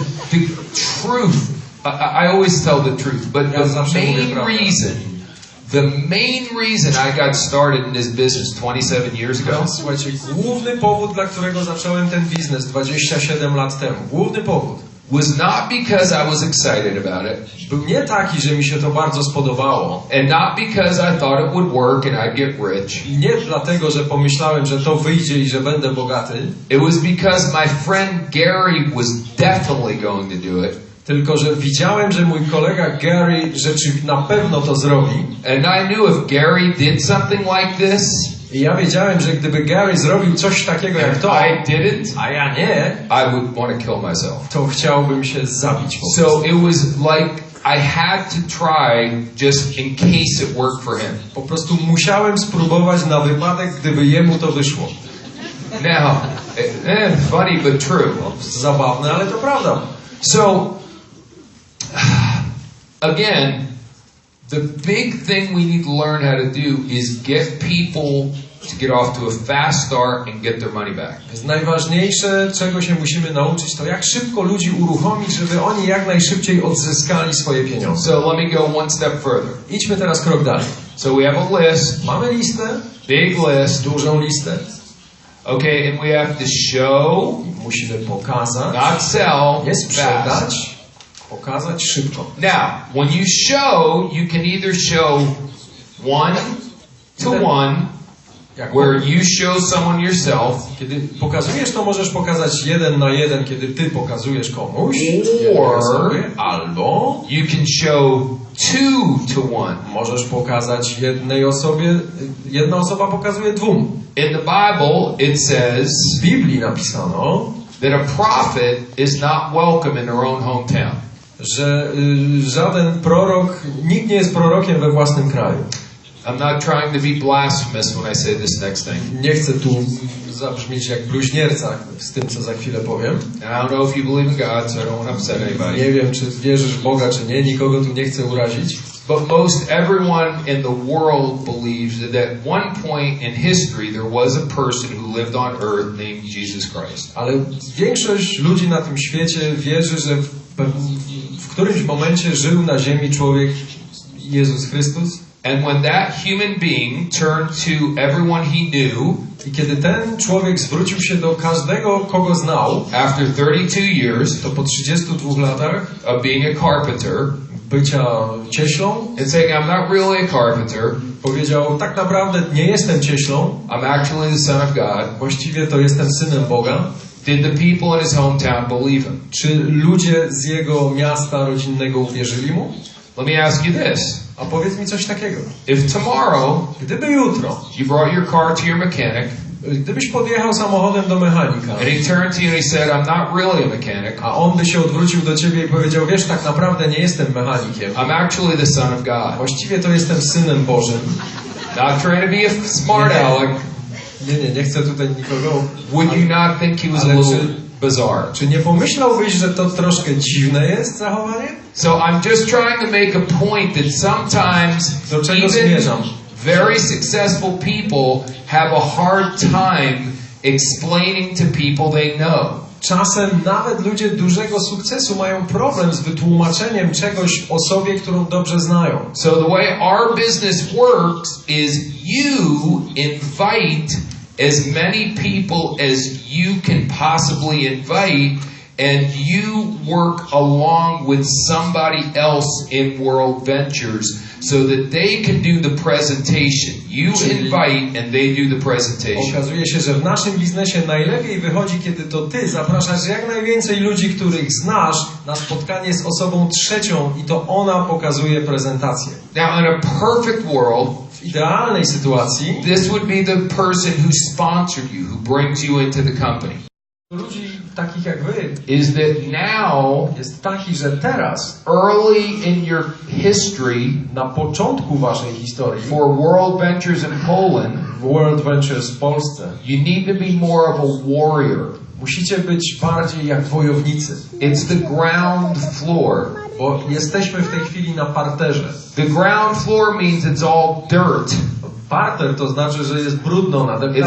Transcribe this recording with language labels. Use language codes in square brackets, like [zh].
[en] The truth, I always tell the truth, but [pl] Ja [en] the [pl] zawsze mówię [en] main [pl] prawdę. [en] the main reason I got started in this business 27 years ago [pl] Słuchajcie, główny powód, dla którego zacząłem ten biznes 27 lat temu, główny powód, [en] was not because I was excited about it, [pl] był nie taki, że mi się to bardzo spodobało. [en] and not because I thought it would work and I'd get rich. [pl] I nie dlatego, że pomyślałem, że to wyjdzie i że będę bogaty, [en] It was because my friend Gary was definitely going to do it. [pl] tylko że widziałem, że mój kolega Gary na pewno to zrobi. [en] And I knew if Gary did something like this, [pl] I ja wiedziałem, że gdyby Gary zrobił coś takiego jak to, [en] I didn't, [pl] a ja nie, [en] I would want to kill myself. [pl] to chciałbym się zabić po prostu. [en] So it was like I had to try just in case it worked for him. [pl] Po prostu musiałem spróbować na wypadek, gdyby jemu to wyszło. [en] Now, funny but true. [pl] Zabawne, ale to prawda. [en] So, again, the big thing we need to learn how to do is get people to get off to a fast start and get their money back. [pl] Więc najważniejsze, czego się musimy nauczyć, to jak szybko ludzi uruchomić, żeby oni jak najszybciej odzyskali swoje pieniądze. [en] So let me go one step further. [pl] Idźmy teraz krok dalej. [en] So we have a list, [pl] Mamy listę, [en] big list, [pl] dużą listę. [en] okay, and we have to show, [pl] Musimy pokazać, [en] not sell, [pl] nie [en] fast. [pl] sprzedać, Pokazać szybko. [en] Now, when you show, you can either show one-to-one, where you show someone yourself. [pl] Kiedy pokazujesz, to możesz pokazać 1 na 1, kiedy ty pokazujesz komuś. [en] Or [pl] albo [en] you can show 2-to-1. [pl] Możesz pokazać jednej osobie, jedna osoba pokazuje 2. [en] In the Bible, it says [pl] W Biblii napisano, [en] that a prophet is not welcome in their own hometown. [pl] Że żaden prorok, nikt nie jest prorokiem we własnym kraju. [en] I'm not trying to be blasphemous when I say this next thing. [pl] Nie chcę tu zabrzmieć jak bluźnierca z tym, co za chwilę powiem. [en] And I don't know if you believe in God, so I don't want to upset anybody. [pl] Nie wiem, czy wierzysz w Boga, czy nie. Nikogo tu nie chcę urazić. [en] But most everyone in the world believes that at one point in history there was a person who lived on earth named Jesus Christ. [pl] Ale większość ludzi na tym świecie wierzy, że w którymś momencie żył na ziemi człowiek Jezus Chrystus. [en] And when that human being turned to everyone he knew, [pl] i kiedy ten człowiek zwrócił się do każdego, kogo znał, [en] after 32 years, [pl] to po 32 latach [en] of being a carpenter, [pl] bycia cieślą, [en] and saying I'm not really a carpenter, [pl] powiedział, tak naprawdę nie jestem cieślą, [en] I'm actually the son of God. [pl] Właściwie to jestem synem Boga. [en] Did the people in his hometown believe him? [pl] Czy ludzie z jego miasta rodzinnego uwierzyli mu? [en] Let me ask you this. [pl] A powiedz mi coś takiego. [en] If tomorrow, [pl] gdyby jutro, [en] you brought your car to your mechanic, [pl] gdybyś podjechał samochodem do mechanika, [en] and he turned to you and he said, I'm not really a mechanic. [pl] A on by się odwrócił do ciebie i powiedział, wiesz, tak naprawdę nie jestem mechanikiem. [en] I'm actually the son of God. [pl] Właściwie to jestem synem Bożym. [en] Not trying to be a smart aleck. [pl] Nie chcę tutaj nikogo. [en] Would you not think he was a little bizarre? [pl] Czy nie pomyślałbyś, że to troszkę dziwne jest zachowanie? [en] So I'm just trying to make a point that sometimes even very successful people have a hard time explaining to people they know. [pl] Czasem nawet ludzie dużego sukcesu mają problem z wytłumaczeniem czegoś osobie, którą dobrze znają. [en] So the way our business works is you invite as many people as you can possibly invite, and you work along with somebody else in World Ventures so that they can do the presentation. You invite and they do the presentation. [pl] Okazuje się, że w naszym biznesie najlepiej wychodzi, kiedy to ty zapraszasz jak najwięcej ludzi, których znasz, na spotkanie z osobą trzecią i to ona pokazuje prezentację. [en] Now in a perfect world, [pl] w idealnej sytuacji, [en] this would be the person who sponsored you, who brings you into the company. [pl] Ludzi takich jak wy [en] is that now [pl] jest taki, że teraz [en] early in your history, [pl] na początku waszej historii, [en] for World Ventures in Poland, [pl] World Ventures w Polsce, [en] you need to be more of a warrior. [pl] Musicie być bardziej jak wojownicy. [en] It's the ground floor. [pl] Bo jesteśmy w tej chwili na parterze. [en] The ground floor means it's all dirt. [pl] Parter to znaczy, że jest brudno nadeptane.